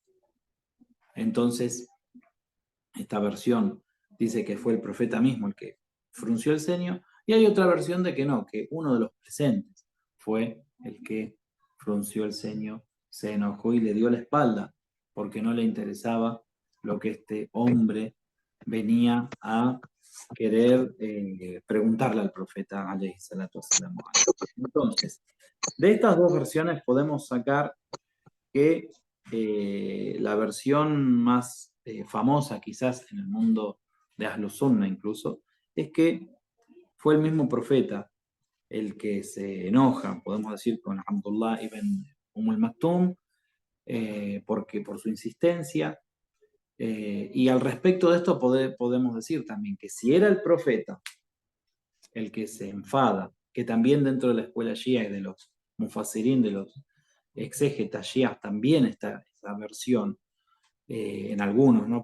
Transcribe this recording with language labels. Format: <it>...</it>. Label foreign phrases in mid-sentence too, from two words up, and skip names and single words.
<es>Entonces, esta versión dice que fue el profeta mismo el que frunció el ceño, y hay otra versión de que no, que uno de los presentes fue el que frunció el ceño, se enojó y le dio la espalda porque no le interesaba lo que este hombre venía a querer preguntarle al profeta</es> <ar>عليه الصلاة والسلام.</ar> <es>Entonces, de estas dos versiones podemos sacar que la versión más famosa quizás en el mundo de Ahlus Sunnah incluso, es que fue el mismo profeta el que se enoja, podemos decir, con Abdullah ibn al-Maktum, porque por su insistencia. Y al respecto de esto podemos decir también que si era el profeta el que se enfada, que también dentro de la escuela shia y de los mufassirín, de los exégetas shias, también está esa versión, en algunos, ¿no?</es>